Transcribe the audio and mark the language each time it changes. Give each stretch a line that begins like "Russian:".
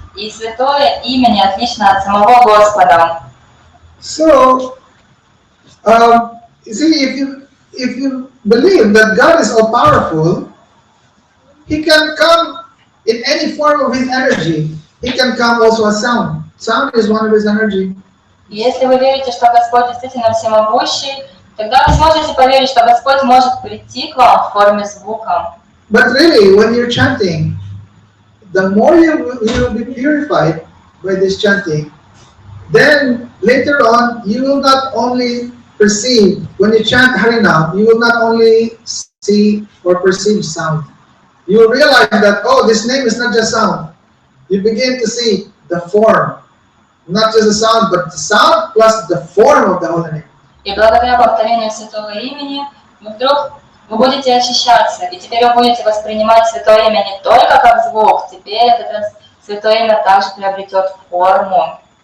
Russian: И святое имя не отлично от самого Господа.
English: So, you see, if you believe that God is all powerful, He can come in any form of His energy. He can come also as sound. Sound is one of His energy.
Russian: Если вы верите, что Господь действительно всемогущий, тогда вы сможете поверить, что Господь может прийти к вам в форме звука.
English: But really, when you're chanting, the more you will be purified by this chanting, then later on, you will not only perceive, when you chant Harinam, you will not only see or perceive sound. You will realize that, oh, this name is not just sound. You begin to see the form. Not just the sound, but the sound plus the form of the holy name.
Russian: И благодаря повторению святого имени вы будете очищаться, и теперь вы будете воспринимать святое имя не только как звук, теперь это святое имя также приобретет форму.